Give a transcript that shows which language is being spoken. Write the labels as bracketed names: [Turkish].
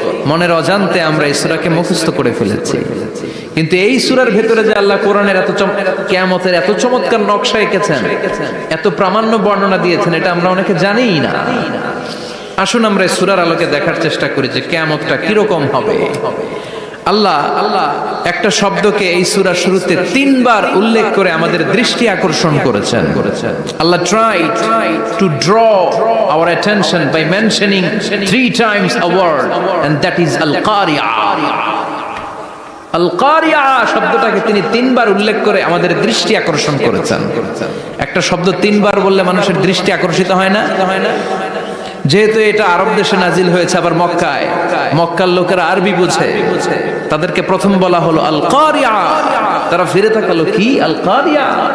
[Bangla] মনের অজান্তে আমরা এই সূরাকে মুখস্থ করে ফেলেছি। কিন্তু এই সূরার ভেতরে যে আল্লাহ কোরআনের কিয়ামতের এত চমৎকার নকশা এঁকেছেন, এত প্রামাণ্য বর্ণনা দিয়েছেন, এটা আমরা অনেকে জানিই না। আসুন আমরা এই সূরার আলোকে দেখার চেষ্টা করি যে কিয়ামতটা কিরকম হবে। আল্লাহ একটা শব্দকে এই সূরার শুরুতে 3 বার উল্লেখ করে আমাদের দৃষ্টি আকর্ষণ করেছেন। [English] Allah tried to draw our attention by mentioning 3 times a word, and that is al-qari'ah. [Bangla] al-qari'ah শব্দটাকে তিনি 3 বার উল্লেখ করে আমাদের দৃষ্টি আকর্ষণ করেছেন। একটা শব্দ 3 বার বললে মানুষের দৃষ্টি আকর্ষিত হয় না? যেহেতু এটা আরব দেশে নাজিল হয়েছে, আবার মক্কায়, মক্কার লোকেরা আরবি বুঝে, তাদেরকে প্রথম বলা হলো আল কারিয়া, তারা ফিরে তাকালো কি আল কারিয়া।